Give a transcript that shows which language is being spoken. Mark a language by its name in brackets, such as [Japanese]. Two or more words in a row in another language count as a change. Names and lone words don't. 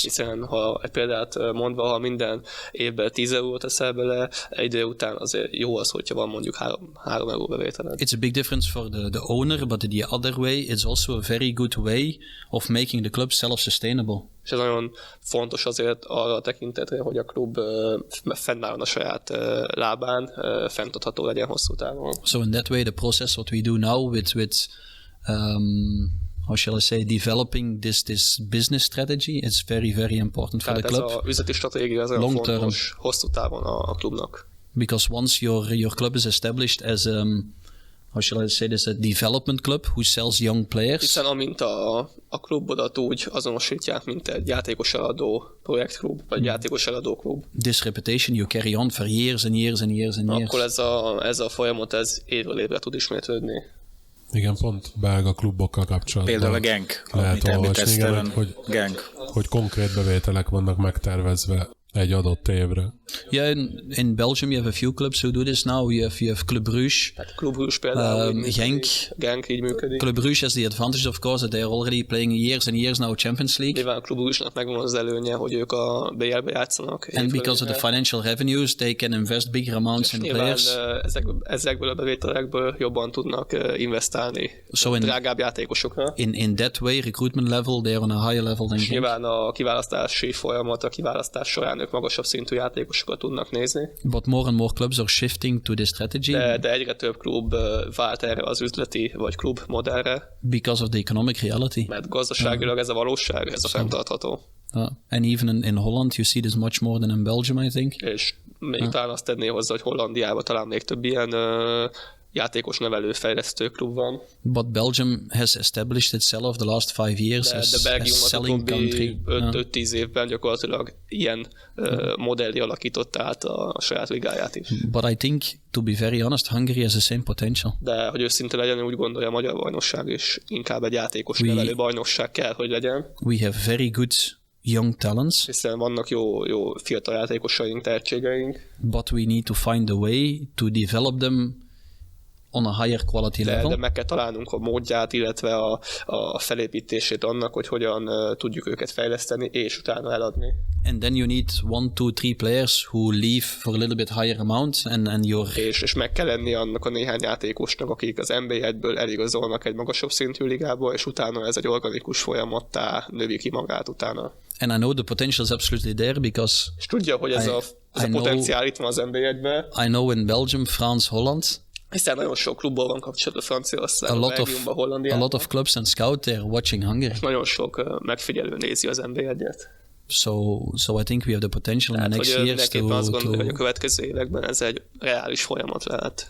[Hungarian] Hiszen ha egy példát mondva, ha minden évben 10 eurót teszel bele, egy idő után azért jó az, hogyha van mondjuk 3 euró bevételed. [English] It's a big difference for the owner, but the other way, it's also a very good way of making the club self-sustainable. [Hungarian] És ez nagyon fontos azért arra a tekintetre, hogy a klub fennálljon a saját lábán, fenntartható legyen hosszú távon. [English] So in that way, the process what we do now with how shall I say, developing this business strategy, it's very, very important for the club. [Hungarian] Tehát ez az üzleti stratégia az nagyon fontos hosszú távon a klubnak. [English] Because once your club is established as how shall I say this, a development club who sells young players. [Hungarian] Hiszen amint a klubodat úgy azonosítják, mint egy játékos eladó projektklub, vagy játékos eladó klub. [English] This reputation you carry on for years and years and years and years. [Hungarian] Akkor ez a folyamat évről évre tud ismétlődni. Igen, pont belga klubokkal kapcsolatban. Például a Genk, lehet olvasni, igen, Genk. Hogy konkrét bevételek vannak megtervezve egy adott évre. [English] Yeah, in Belgium you have a few clubs who do this now. You have Club Brugge. [Hungarian] Tehát Club Brugge például Genk így működik. [English] Club Brugge has the advantage, of course, that they are already playing years and years now Champions League. [Hungarian] Nyilván a Club Brugge-nak megvan az előnye, hogy ők a BL-be játszanak. [English] And because of the financial revenues, they can invest bigger amounts in players. [Hungarian] Ezekből a bevételekből jobban tudnak investálni drágább játékosokra. [English] In that way, recruitment level, they are on a higher level than Genk. [Hungarian] Nyilván a kiválasztási folyamat, a kiválasztás során ők magasabb szintű játékosokat tudnak nézni. [English] But more and more clubs are shifting to this strategy. [Hungarian] De egyre több klub vált erre az üzleti vagy klub modellre. [English] Because of the economic reality. [Hungarian] Mert gazdaságilag ez a valóság, ez a fenntartható. [English] And even in Holland you see this much more than in Belgium, I think. [Hungarian] És még talán azt tenné hozzá, hogy Hollandiában talán még több ilyen játékos nevelő fejlesztő klub van. [English] But Belgium has established itself the last 5 years [Hungarian] De Belgium a utóbbi 5-10 évben gyakorlatilag ilyen modelli alakította át a saját ligáját is. [English] But I think, to be very honest, Hungary has the same potential. [Hungarian] De hogy őszinte legyen, úgy gondolja a magyar bajnokság is inkább egy játékos nevelő bajnokság kell, hogy legyen. [English] We have very good young talents. [Hungarian] Hiszen vannak jó fiatal játékosaink, tehetségeink. [English] But we need to find a way to develop them on a higher quality level. [Hungarian] De meg kell találnunk a módját, illetve a felépítését annak, hogy hogyan tudjuk őket fejleszteni, és utána eladni. [English] And then you need 1, 2, 3 players who leave for a little bit higher amount, and you're... [Hungarian] És meg kell lenni annak a néhány játékosnak, akik az NB1-ből eligazolnak egy magasabb szintű ligába, és utána ez egy organikus folyamattá növi ki magát utána. [English] And I know the potential is absolutely there, because... [Hungarian] És tudja, hogy ez a potenciál itt van az NB1-ben. [English] I know in Belgium, France, Holland... [Hungarian] Hiszen nagyon sok klubból van kapcsolatban Franciaországban, Belgiumban, Hollandiában. [English] A lot of clubs and scouts they're watching Hungary. [Hungarian] Nagyon sok megfigyelő nézi az NB1-et. [English] So I think we have the potential in the next years to... [Hungarian] azt gondolom, hogy a következő években ez egy reális folyamat lehet.